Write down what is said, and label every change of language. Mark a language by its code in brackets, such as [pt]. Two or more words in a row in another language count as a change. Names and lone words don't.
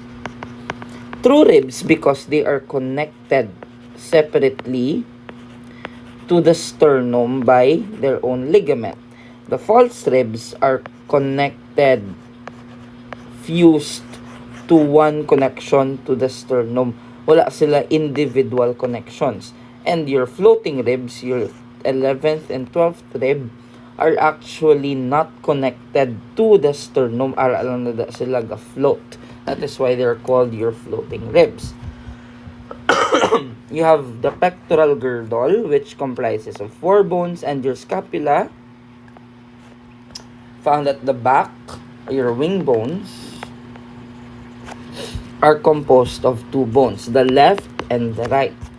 [en] True ribs because they are connected separately to the sternum by their own ligament. The false ribs are connected, fused to one connection to the sternum. [hil] Wala sila [en] individual connections. And your floating ribs, your 11th and 12th rib, are actually not connected to the sternum. [hil] Ara lang na sila ga-float. [en] That is why they're called your floating ribs. You have the pectoral girdle, which comprises of 4 bones, and your scapula, found at the back, your wing bones, are composed of 2 bones, the left and the right.